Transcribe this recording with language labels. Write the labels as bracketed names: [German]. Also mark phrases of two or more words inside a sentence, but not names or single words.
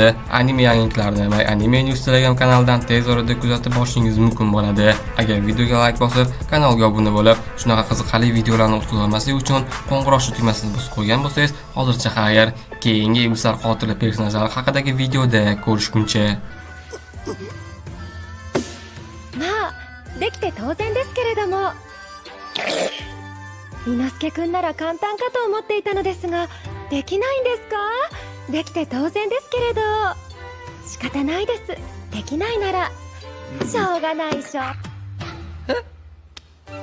[Uzbek] Anime yangiliklarni va Anime News Telegram kanalidan tez orada kuzatib borishingiz mumkin bo'ladi. Agar videoga like bosib, kanalga obuna bo'lib, shunaqa qiziqarli videolarni o'tkazib olmaslik uchun qo'ng'iroq tugmasini bosib qo'ygan bo'lsangiz, hozircha xayr. Keyingi iblislar qotili personajlari haqidagi videoda ko'rishguncha. [Japanese] できて当然ですけれども、伊之助くんなら簡単かと思っていたのですが、できないんですか？できて当然ですけれど。仕方ないです。できないならしょうがないしょ。